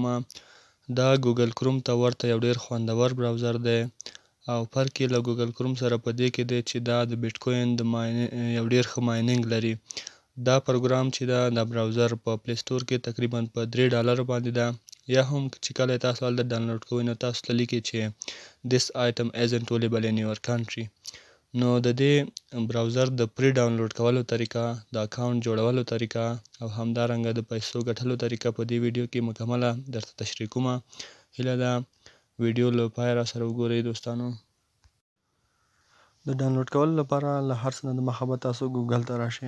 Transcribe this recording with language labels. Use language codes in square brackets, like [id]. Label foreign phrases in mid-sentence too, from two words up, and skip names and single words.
[ps] دا ګوګل کروم ته ورته یو ډیر خوندور براوزر دی او فرق یې له ګوګل کروم سره په دې کې دی چې دا د بیټ کوین یو ډیر ښه مایننګ لري. دا پروګرام چې دا براوزر په پلی سټور کې تقریبا په $3 باندې ده، یا هم چې کله تاسو هلته ډاونلوډ کوئ نو تاسو ته لیکي چې [en] this item isn't available in your country. [ps] نو د دې براوزر د پری ډاونلوډ کولو طریقه، د اکاونټ جوړولو طریقه او همدارنګه د پیسو ګټلو طریقه په دې ویډیو کې مکمله درته تشریح کوم. هیله ده ویډیو له پای را سره وګورئ دوستانو. د ډاونلوډ کولو لپاره له هر څه نه د مخه به تاسو ګوګل ته راشئ.